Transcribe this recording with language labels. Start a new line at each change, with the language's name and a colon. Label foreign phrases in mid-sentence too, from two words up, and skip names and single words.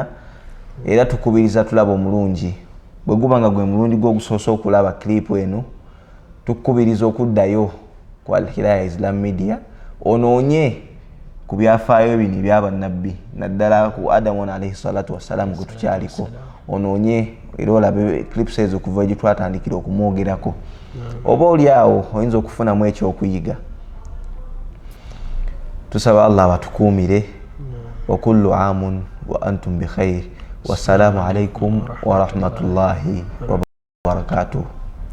Ganda: Era tukubiriza tulaba omulungi bwe guba nga gwe mulundi gw'ogusoose okulaba clip eno tukubiriza okuddayo ku Al-Hidayah Islam Media onoonye ku byafaayo bino ebyabannabbi naddala ku Adamu
Arabic: عليه الصلاة والسلام
Ganda: gwe tukyaliko. Onoonye era olabe clips ezo kuva gye twatandikira okumwogerako. Oba oli awo oyinza okufunamu ekyokuyiga. Tusaba Allah abatukuumire.
Arabic: وكل عام وأنتم بخير. والسلام عليكم ورحمة الله وبركاته.